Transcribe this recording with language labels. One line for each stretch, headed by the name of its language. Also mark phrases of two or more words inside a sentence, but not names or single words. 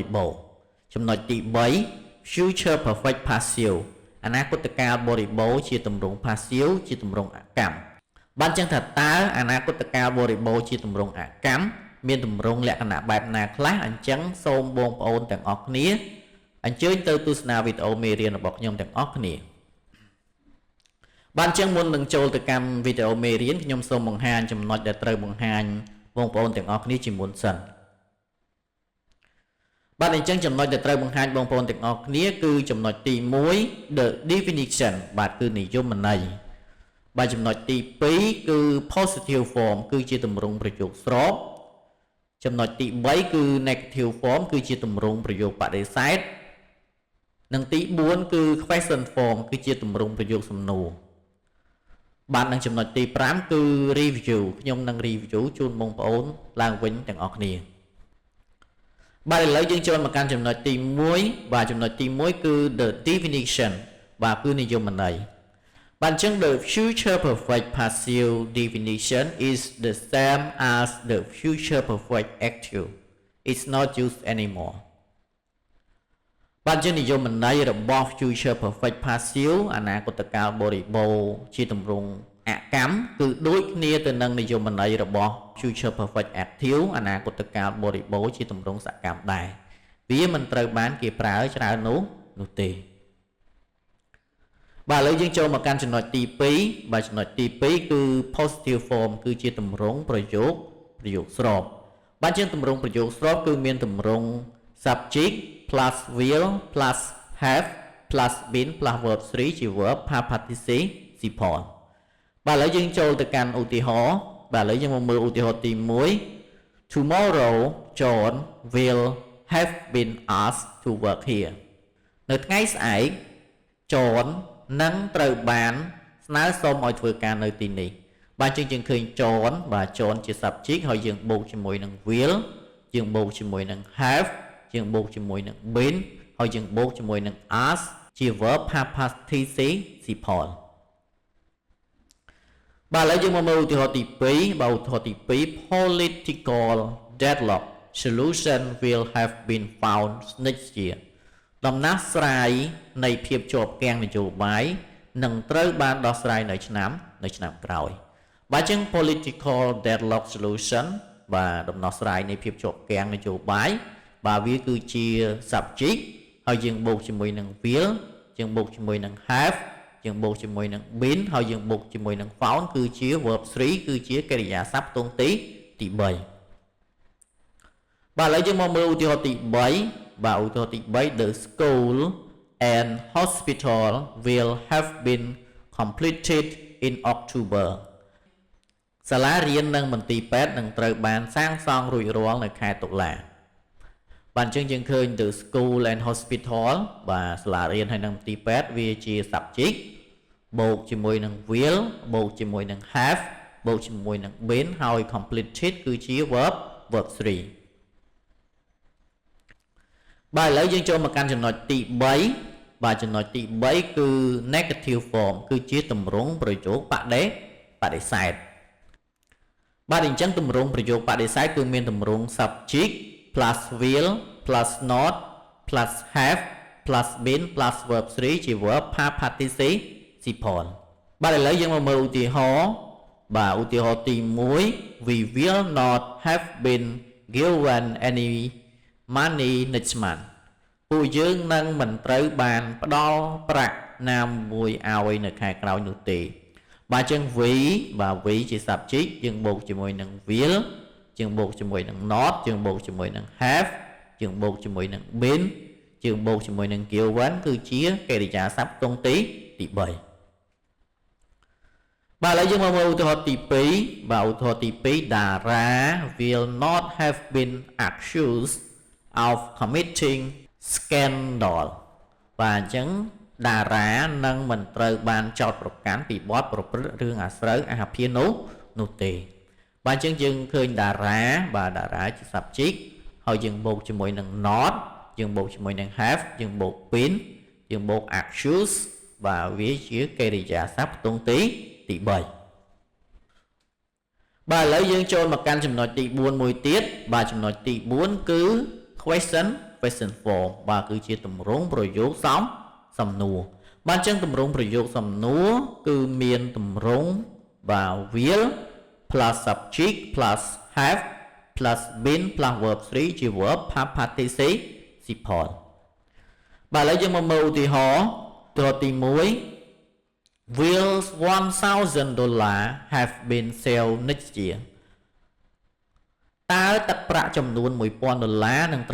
Khmer: បូរណ៍ចំណុចទី3
English: Future Perfect Passive
Khmer: អនាគតកាលបរិបូរណ៍ជាទម្រង់ Passive ជាទម្រង់អកម្មបានចឹងថាតើអនាគតកាលបរិបូរណ៍ជាទម្រង់អកម្មមានទម្រង់លក្ខណៈបែបណាខ្លះអញ្ចឹងសូមបងប្អូនទាំងអស់គ្នាអញ្ជើញទៅទស្សនាវីដេអូមេរៀនរបស់ខ្ញុំទាំងអស់គ្នាបានចឹងមុននឹងចូលទៅកាន់វីដេអូមេរៀនខ្ញុំសូមបង្ហាញចំណុចដែលត្រូវបង្ហាញបងប្អូនទាំងអស់គ្នាជាមុនសិន បាទអញ្ចឹងចំណុចដែលត្រូវបង្ហាញបងប្អូនទាំងអស់គ្នាគឺចំណុចទី1
English: the definition
Khmer: បាទគឺនិយមន័យបាទចំណុចទី2គឺ
English: positive form
Khmer: គឺជាទម្រង់ប្រយោគស្របចំណុចទី3គឺ
English: negative form
Khmer: គឺជាទម្រង់ប្រយោគបដិសេធនិង ទី4គឺ
English: question form
Khmer: គឺជាទម្រង់ប្រយោគសំណួរបាទនឹងចំណុចទី5គឺ review ខ្ញុំនឹង review ជូនបងប្អូនឡើងវិញទាំងអស់គ្នាបាទឥឡូវយើងចូលមកកាន់ចំណុចទី1បាទចំណុចទី1គឺ
English: the definition
Khmer: បាទគឺនិយមន័យបាទអញ្ចឹង
English: the future perfect passive definition is the same as the future perfect active it's not used anymore
Khmer: បាទជានិយមន័យរបស់
English: future perfect passive
Khmer: អនាគតកាលបរិបូរណ៍ជាទម្រង់អកម្មគឺដូចគ្នាទៅនឹងនិយមន័យរបស់
English: future perfect active
Khmer: អនាគតកាលបរិបូរណ៍ជាទម្រង់សកម្មដែរវាមិនត្រូវបានគេប្រើច្រើននោះទេ បាទឥឡូវយើងចូលមកកាន់ចំណុចទី2បាទចំណុចទី2គឺ
English: positive form
Khmer: គឺជាទម្រង់ប្រយោគស្របបាទជាទម្រង់ប្រយោគស្របគឺមានទ
English: ម្រង់ subject plus will plus have plus been plus verb 3ជា verb past participle
Khmer: បាទឥឡូវយើងចូលទៅកាន់ឧទាហ រណ៍បាទឥឡូវយើងមកមើលឧទាហរណ៍ទី1
English: Tomorrow John will have been asked to work here
Khmer: នៅថ្ងៃស្អែក John នឹងត្រូវបានស្នើសុំឲ្យធ្វើការនៅទីនេះបាទយើងឃើញ John បាទ John ជា subject ហើយយើងបូកជាមួយនឹង will យើងបូកជាមួយនឹង have យើងបូកជាមួយនឹង been ហើយយើងបូកជាមួយនឹង ask ជា
English: verb past participle
Khmer: បាទឥឡូវយើងមកមើលឧទាហរណ៍ទី2បាទឧទាហរណ៍ទី2
English: political deadlock solution will have been found next year
Khmer: ដំណោះ ស្រាយនៃភាពជាប់គាំងនយោបាយនឹងត្រូវបានដោះស្រាយនៅឆ្នាំក្រោយបាទអញ្ចឹង
English: political deadlock solution
Khmer: បាទដំណោះស្រាយនៃភាពជាប់គាំងនយោបាយបាទវាគឺជា subject ហើយយើងបូកជាមួយនឹង will យើងបូកជាមួយនឹង have យើងបូកជាមួយនឹង been ហើយយើងបូកជាមួយនឹង found គឺជា verb 3គឺជាកិរិយាសព្ទទង់ទី3 បាទឥឡូវយើងមកមើលឧទាហរណ៍ទី3បាទឧទាហរណ៍ទី3
English: the school and hospital will have been completed in October
Khmer: សាលារៀននិងមន្ទីរពេទ្យនឹងត្រូវបានសាងសង់រួចរាល់នៅខែតុលាបាទអញ្ចឹងយើងឃើញ
English: the school and hospital
Khmer: បាទសាលារៀនហើយនិងមន្ទីរពេទ្យវាជា subject បូកជាមួយនឹង will បូកជាមួយនឹង have បូកជាមួយនឹង been ហើយ completed គឺជា verb 3 បាទឥឡូវយើងចូលមកកាន់ចំណុចទី3បាទចំណុចទី3គឺ
English: negative form
Khmer: គឺជាទម្រង់ប្រយោគបដិសេធបាទអញ្ចឹងទម្រង់ប្រយោគបដិសេធគឺ មានទម្រង់
English: subject plus will plus not plus have plus been plus verb 3 ជា verb past participle
Khmer: បាទឥឡូវយើងមកមើលឧទាហរ ណ៍បាទឧទាហរណ៍ទី1
English: we will not have been given any money next month
Khmer: ពួកយើងនឹងមិនត្រូវបានផ្ដល់ប្រាក់ណាមួយឲ្យនៅខែក្រោយនោះទេបាទអញ្ចឹង we បាទ we ជា subject យើងបូកជាមួយនឹង will យើងបូកជាមួយនឹង not យើងបូកជាមួយនឹង have យើងបូកជាមួយនឹង been យើងបូកជាមួយនឹង given គឺជាកិរិយាសព្ទទង់ទី3 បាទឥឡូវយើងមកមើលឧទាហរណ៍ទី2បាទឧទាហរណ៍ទី2
English: Dara will not have been accused of committing scandal
Khmer: បាទអញ្ចឹង Dara នឹងមិនត្រូវបានចោទប្រកាន់ពីបទប្រព្រឹត្តរឿងអាស្រូវអាភារនោះទេបាទអញ្ចឹងយើងឃើញ Dara បាទ Dara ជា subject ហើយយើងបូកជាមួយនឹង not យើងបូកជាមួយនឹង have យើងបូក been យើងបូក accuse vàវាជាកិរិយាសព្ទផ្ទង់ទី3 បាទឥឡូវយើងចូលមកកាន់ចំណុចទី4មួយទៀតបាទចំណុចទី4គឺ
English: question form
Khmer: បាទគឺជាទម្រង់ប្រយោគសំណួរបាទអញ្ចឹងទម្រង់ប្រយោគសំណួរ គឺមានទម្រង់បាទ
English: will plus subject plus have plus been plus verb 3ជា verb past participle
Khmer: បាទឥឡូវយើងមកមើលឧទាហ រណ៍ទ្រទី1
English: will $1,000 have been sold next year
Khmer: តើទឹកប្រាក់ចំនួន$1,000នឹង